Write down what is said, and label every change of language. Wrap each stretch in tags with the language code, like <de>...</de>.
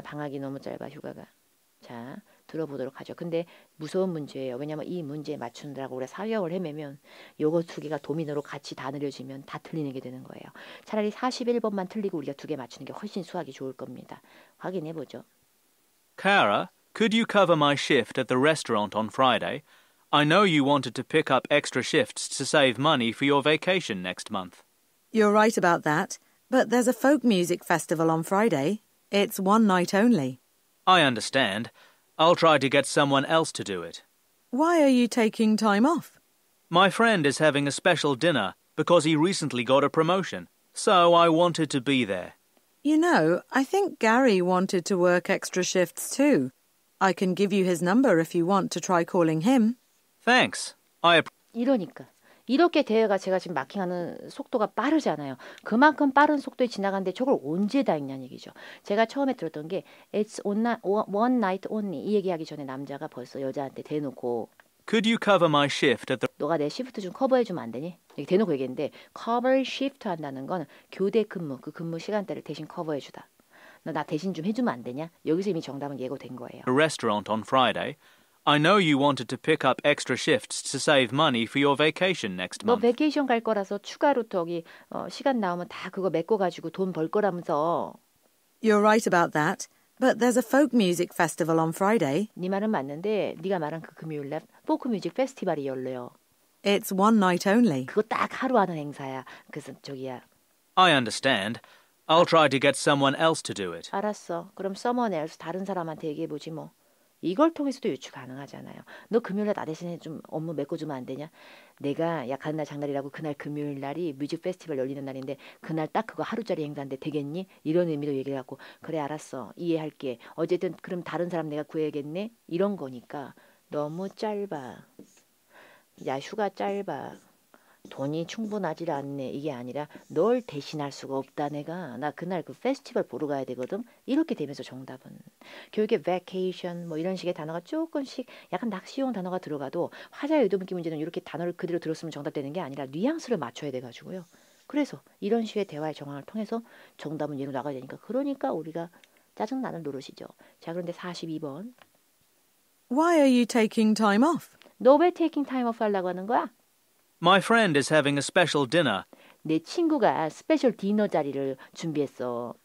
<ko>방학이 너무 짧아 휴가가. 자 들어보도록 하죠. 근데 무서운 문제예요. 왜냐면 이 문제에 맞추느라고 우리가 4개월 헤매면 요거 두 개가 도미노로 같이 다 느려지면 다 틀리는 게 되는 거예요. 차라리 41번만 틀리고 우리가 두 개 맞추는 게 훨씬 수학이 좋을 겁니다. 확인해 보죠.</ko> <en>Kara, could you cover my shift at the restaurant on Friday? I know you wanted to pick up extra shifts to save money for your vacation next month. You're right about that, but there's a folk music festival on Friday. It's one night only. I understand. I'll try to get someone else to do it. Why are you taking time off? My friend is having a special dinner because he recently got a promotion, so I wanted to be there. You know, I think Gary wanted to work extra shifts too. I can give you his number if you want to try calling him. Thanks.</en> <ko>이러니까 이렇게 대화가 제가 지금 마킹하는 속도가 빠르잖아요. 그만큼 빠른 속도에 지나가는데 저걸 언제 다 읽냐는 얘기죠. 제가 처음에 들었던 게</ko> <en>It's one night only</en> <ko>이 얘기하기 전에 남자가 벌써 여자한테 대놓고</ko> <en>Could you cover my shift at the...</en> <ko>너가 내 시프트 좀 커버해주면 안 되니? 이렇게 대놓고 얘기했는데 cover shift 한다는 건 교대 근무, 그 근무 시간대를 대신 커버해주다. 너 나 대신 좀 해주면 안 되냐? 여기서 이미 정답은 예고된 거예요.</ko> <en>A restaurant on Friday. I know you wanted to pick up extra shifts to save money for your vacation next</en> <ko>너</ko> <en>month.</en> <ko>베케이션 갈 거라서 추가로 시간 나오면 다 그거 메꿔가지고 돈 벌 거라면서.</ko> <en>You're right about that. But there's a folk music festival on Friday.</en> <ko>네 말은 맞는데 네가 말한 그 금요일 날 포크 뮤직 페스티벌이 열려요.</ko> <en>It's one night only.</en> <ko>그거 딱 하루 하는 행사야. 그래서</ko> <en>I understand. I'll try to get someone else to do it.</en> <ko>알았어. 그럼 someone else 다른 사람한테 얘기해보지 뭐. 이걸 통해서도 유추 가능하잖아요. 너 금요일날 나 대신에 좀 업무 메꿔주면 안 되냐? 내가 약한 날 장날이라고 그날 금요일 날이 뮤직 페스티벌 열리는 날인데 그날 딱 그거 하루짜리 행사인데 되겠니? 이런 의미로 얘기를 하고 그래 알았어. 이해할게. 어쨌든 그럼 다른 사람 내가 구해야겠네? 이런 거니까 너무 짧아. 야 휴가 짧아. 돈이 충분하지 않네. 이게 아니라 널 대신할 수가 없다 내가. 나 그날 그 페스티벌 보러 가야 되거든. 이렇게 되면서 정답은 교육에 vacation 뭐 이런 식의 단어가 조금씩 약간 낚시용 단어가 들어가도 화자의 의도묻기 문제는 이렇게 단어를 그대로 들었으면 정답되는 게 아니라 뉘앙스를 맞춰야 돼가지고요. 그래서 이런 식의 대화의 정황을 통해서 정답은 얘로 나가야 되니까 그러니까 우리가 짜증나는 노릇이죠. 자 그런데 42번.</ko> <en>Why are you taking time off?</en> <ko>너 왜</ko> <en>taking time off</en> <ko>하려고 하는 거야?</ko> <en>My friend is having a special dinner</en> <ko>내 친구가 스페셜 디너 자리를 준비했어.</ko>